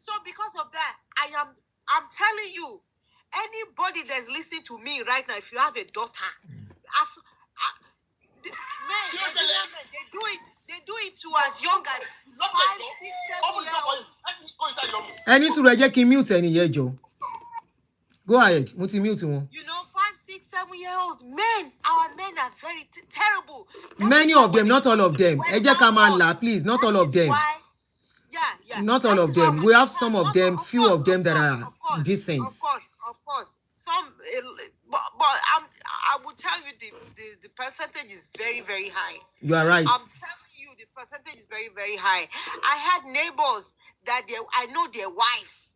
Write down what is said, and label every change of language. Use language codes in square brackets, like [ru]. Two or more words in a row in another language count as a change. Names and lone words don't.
[en] So because of that, I'm telling you, anybody that's listening to me right now, if you have a daughter, they do it to as young as 5, 6, 7 years old. [yo] Any sùúrù ẹ jẹ́ kí n mute ẹni yẹn jọ. [en] Go ahead, [yo] mo ti mute wọn. [en] You know, 5, 6, 7 year olds men, our men are very terrible. Many of them, not all of them. [yo] Ẹ jẹ́ ká máa là, [en] please, not all of them. Yeah. Not all of them. We have some of them, few of them that are decent. Of course. Some, but I will tell you the percentage is very, very high. You are right. I'm telling you, the percentage is very, very high. I had neighbors that I know their wives.